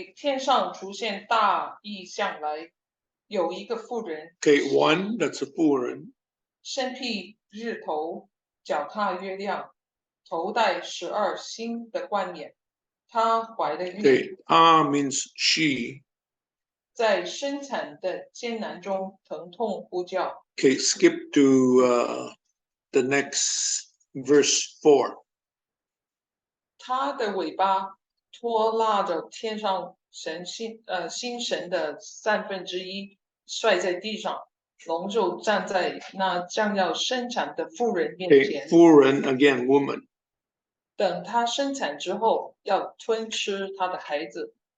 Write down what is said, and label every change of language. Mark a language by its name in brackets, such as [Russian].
[Chinese] 天上出现大异象来，有一个妇人。 [English] Okay, 1, that's a 妇人. [Chinese] 身披日头，脚踏月亮，头戴12星的冠冕。她怀了孕， [English] Okay, means she. [Chinese] 在生产的艰难中疼痛呼叫。 [English] Okay, skip to the next verse 4. [Chinese] 她的尾巴拖拉着天上星神的1/3，摔在地上。龙就站在那将要生产的妇人面 [English] Okay, [Chinese] 前， [English] foreign again, woman. [Chinese] 等她生产之后，要吞吃她的孩子。